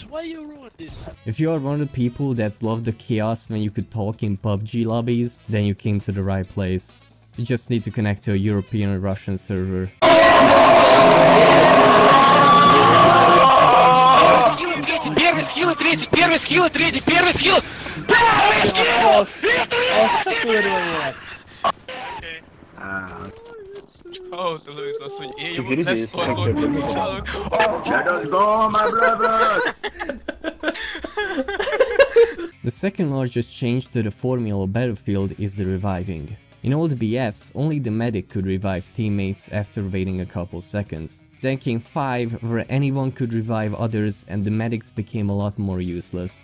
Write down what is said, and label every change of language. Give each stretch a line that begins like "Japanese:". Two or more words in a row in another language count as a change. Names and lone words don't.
English: Why you ruined this? If you are one of the people that love the chaos when you could talk in Pubg lobbies, then you came to the right place. You just need to connect to a European or Russian server.
Russian: You третий, первый скилл, третий, первый скилл! Первый скилл!
Hungarian: Azt a kurva élet! Hallottam azt, hogy én jobban leszparkoltam, mint szállok.
English: Let us go, my brothers! The second largest change to the formula of Battlefield is the reviving. In old BFs, only the medic could revive teammates after waiting a couple seconds. Then came 5, where anyone could revive others and the medics became a lot more useless.